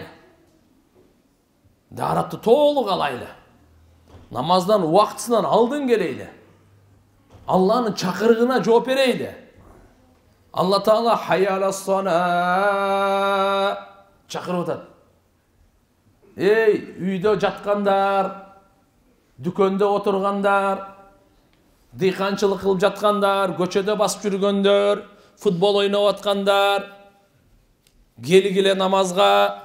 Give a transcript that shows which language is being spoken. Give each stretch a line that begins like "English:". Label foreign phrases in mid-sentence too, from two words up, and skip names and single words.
Kyrgyz: Daaratты толук алайлы. Намаздан убактысынан алдын келейли. Алланын чакырыгына жооп берейли. Алла Таала
Arabic: حي على الصلاة
Kyrgyz: чакырып атат. Үйдө жаткандар, дүкөндө отургандар, дыйканчылык кылып жаткандар, көчөдө басып жүргөндөр, футбол ойноп аткандар, келгиле намазга.